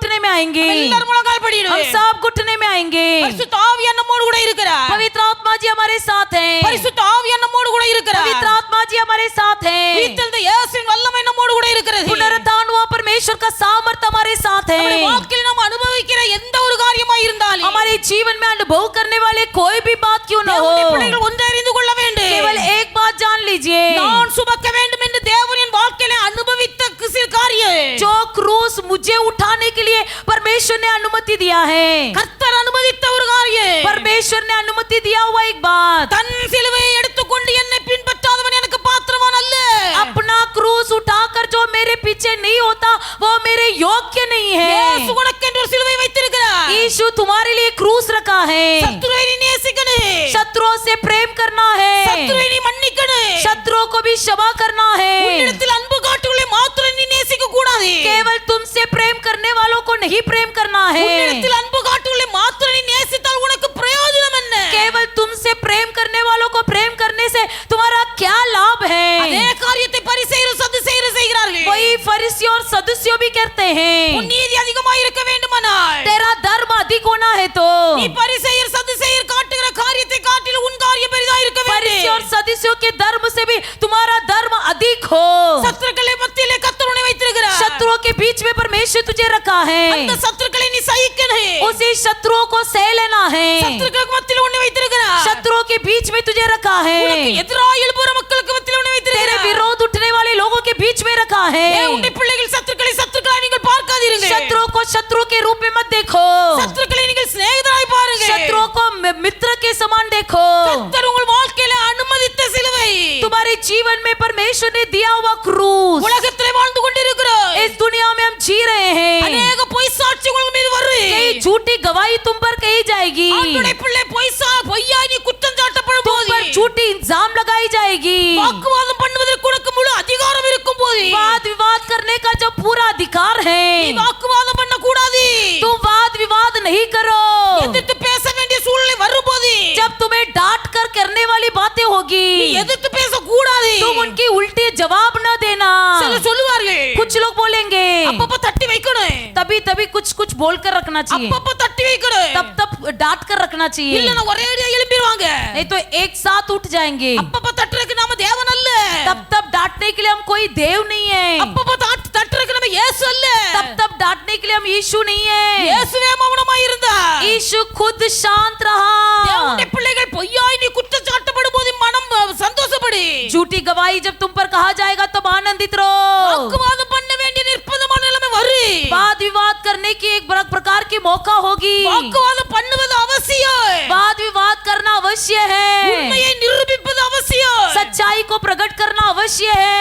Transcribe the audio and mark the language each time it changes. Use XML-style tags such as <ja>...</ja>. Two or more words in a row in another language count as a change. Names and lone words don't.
<hi>आएंगे,</hi> <ta>எல்லாரும் முழங்கால்</ta> <hi>हम</hi> <ta>படிடுவோம்.</ta> <hi>सब घुटने में आएंगे।</hi> <ta>பரிசுத்த ஆவியானவர் நம்மோடு கூட இருக்கிறார்.</ta> <hi>पवित्र आत्मा जी हमारे साथ हैं,</hi> <ta>பரிசுத்த ஆவியானவர் நம்மோடு கூட இருக்கிறார்.</ta> <hi>पवित्र आत्मा जी हमारे साथ हैं,</hi> <ta>உயிர்த்தெழுந்த இயேசுவின் வல்லமை நம்மோடு கூட இருக்கிறது.</ta> <hi>पुनरुत्थान हुआ परमेश्वर का सामर्थ्य हमारे साथ</hi> <ta>நம்முடைய</ta> <hi>है।</hi> <ta>வாழ்க்கையில் நாம் அனுபவிக்கிற எந்த ஒரு காரியமாய் இருந்தாலும்</ta> <hi>हमारे जीवन में अनुभव करने वाले कोई भी बात क्यों न हो,</hi> <ta>தேவனுடைய பிள்ளைகள் ஒன்றை அறிந்து கொள்ள வேண்டும்.</ta> <hi>केवल एक बात जान लीजिए,</hi> <ta>நான் சுமக்க வேண்டும் என்று தேவனின் வாழ்க்கையிலே அனுபவித்த சில காரியம்</ta> <hi>जो क्रूस मुझे उठाने के लिए परमेश्वर ने अनुमति दिया है,</hi> <ta>கர்த்தர் அனுமதித்த ஒரு காரியம்.</ta> <hi>परमेश्वर ने अनुमति दिया हुआ एक बात,</hi> <ta>தன் சிலுவையை எடுத்துக்கொண்டு என்னை பின்பற்றாதவன் எனக்கு பாத்திரவான் அல்ல.</ta> <hi>अपना क्रूस उठाकर जो मेरे पीछे नहीं होता वो मेरे योग्य नहीं</hi> <ta>இயேசு</ta> <hi>है।</hi> <ta>உனக்கென்று ஒரு சிலுவை வைத்திருக்கிறார்.</ta> <hi>यीशु तुम्हारे लिए क्रूस रखा है,</hi> <ta>சத்துருவை நீ நேசிக்கணும்.</ta> <hi>शत्रुओं से प्रेम करना है,</hi> <ta>சத்துருவை நீ மன்னிக்கணும்.</ta> <hi>शत्रुओं को भी क्षमा करना है,</hi> <ta>உன்னிடத்தில் அன்பு காட்டுகளை மாத்திரம் நீ நேசிக்க கூடாது.</ta> <hi>केवल तुमसे प्रेम करने वालों को नहीं प्रेम करना है,</hi> <ta>உன்னிடத்தில் அன்பு காட்டுகளை மாத்திரம் நீ நேசித்தால் உனக்கு பிரயோஜனம் என்ன?</ta> <hi>केवल तुमसे प्रेम करने वालों को प्रेम करने से तुम्हारा क्या लाभ</hi> <ta>அதே</ta> <hi>है।</hi> <ta>காரியத்தை பரிசேயரும் சதுசேயரும் செய்கிறார்கள்.</ta> <hi>वही फरीसी और सदुसियों भी करते</hi> <ta>உன்</ta> <hi>हैं,</hi> <ta>நீதி அதிகமாக இருக்க வேண்டுமானால்</ta> <hi>तेरा धर्म अधिक होना है तो</hi> <ta>நீ பரிசேயர் சதுசேயர் காட்டுகிற காரியத்தை காட்டிலும் உன் காரியம் பெரிதா இருக்க</ta> <hi>फरीसी और</hi> <ta>வேண்டும்.</ta> <hi>सदुसियों के धर्म से भी तुम्हारा धर्म अधिक हो।</hi> <ta>சத்துருக்களை மத்தியிலே கர்த்தர் உன்னை வைத்திருக்கிறார்.</ta> <hi>शत्रुओं के बीच में परमेश्वर तुझे रखा</hi> <ta>அந்த</ta> <hi>है,</hi> <ta>சத்துருக்களை நீ சகிக்கணும்.</ta> <hi>उसी शत्रुओं को सह लेना है,</hi> <ta>சத்துருக்களுக்கு மத்தியிலே உன்னை வைத்திருக்கிறார்.</ta> <hi>शत्रुओं के बीच में तुझे रखा</hi> <ta>உனக்கு</ta> <hi>है,</hi> <ta>எதிராக எழும்புற மக்களுக்கு மத்தியிலே உன்னை</ta> <hi>तेरे</hi> <ta>வைத்திருக்கிறார்.</ta> <hi>विरोध उठने वाले लोगों के बीच में रखा है।</hi> <ta>உன்னுடைய பிள்ளைகள் சத்துருக்களை சத்துருக்களாய் நீங்கள் பார்க்காதீர்கள்.</ta> <hi>शत्रुओं को शत्रु के रूप में मत देखो,</hi> <ta>சத்துருக்களை நீங்கள் சிநேகிதராய் பாருங்கள்.</ta> <hi>शत्रुओं को मित्र के समान देखो।</hi> <ta>கர்த்தர் உங்கள் வாழ்க்கையில அனுமதித்த சிலுவை</ta> <hi>तुम्हारे जीवन में परमेश्वर ने दिया हुआ क्रूस,</hi> <ta>உலகத்திலே வாழ்ந்து கொண்டிருக்கிறோம்.</ta> <hi>इस दुनिया में हम जी रहे हैं,</hi> <ta>அநேக பொய் சாட்சி உங்கள் மீது வரும்.</ta> <hi>कई झूठी गवाही तुम पर कही जाएगी,</hi> <ta>ஆண்டவருடைய பிள்ளை பொய்யாய் நீ குற்றம் சாட்டப்படும்</ta> <hi>तुम</hi> <ta>போது</ta> <hi>पर झूठी इंजाम लगाई जाएगी,</hi> <ta>வாக்குவாதம் பண்ணுவதற்கு உனக்கு முழு அதிகாரம் இருக்கும் போது</ta> <hi>वाद विवाद करने का जो पूरा अधिकार</hi> <ta>நீ</ta> <hi>है,</hi> <ta>வாக்குவாதம் பண்ண கூடாது.</ta> <hi>तुम वाद विवाद नहीं करो।</hi> <ta>எதிர்த்து பேச வேண்டிய சூழ்நிலை வரும்போது</ta> <hi>जब तुम्हें डांट कर करने वाली बातें</hi> <ta>நீ</ta> <hi>होगी</hi> <ta>எதிர்த்து பேச கூடாது.</ta> <hi>तुम उनकी उल्टी जवाब न देना।</hi> <ta>சிலர் சொல்லுவார்கள்</ta> <hi>कुछ लोग बोलेंगे</hi> <ta>அப்பப்ப தட்டி வைக்கணும்,</ta> <hi>तभी तभी कुछ कुछ बोल कर रखना चाहिए,</hi> <ta>அப்பப்ப தட்டி வைக்கணும்.</ta> <hi>तब तब डांट कर रखना चाहिए,</hi> <ta>இல்லனா ஒரே அடியா எழும்பிடுவாங்க.</ta> <hi>नहीं तो एक साथ उठ जाएंगे।</hi> <ta>அப்பப்ப தட்டுறதுக்கு நாம தேவன் அல்ல.</ta> <hi>तब तब डांटने के लिए हम कोई देव नहीं है,</hi> <ta>அப்பப்ப தட்டுறதுக்கு நம்ம இயேசு அல்ல.</ta> <hi>तब तब डांटने के लिए हम यीशु नहीं है।</hi> <ta>இயேசுவே மௌனமாய் இருந்தார்.</ta> <hi>यीशु खुद शांत रहा।</hi> <ta>தேவனுடைய பிள்ளைகள் பொய்யாய் நீ குற்றம் சாட்டப்படும் போது மனம் சந்தோஷப்படு.</ta> <hi>झूठी गवाही जब तुम पर कहा जाएगा तब आनंदित रहो।</hi> <ta>வாக்குவாதம் பண்ண வேண்டிய நிர்பந்தமான நிலைமை வரும்.</ta> <hi>वाद विवाद करने की एक प्रकार की मौका होगी,</hi> <ta>வாக்குவாதம் பண்ணுவது அவசியம்.</ta> <hi>वाद विवाद करना अवश्य है,</hi> <ta>உண்மையை நிரூபிப்பது அவசியம்.</ta> <hi>सच्चाई को प्रकट करना अवश्य है।</hi>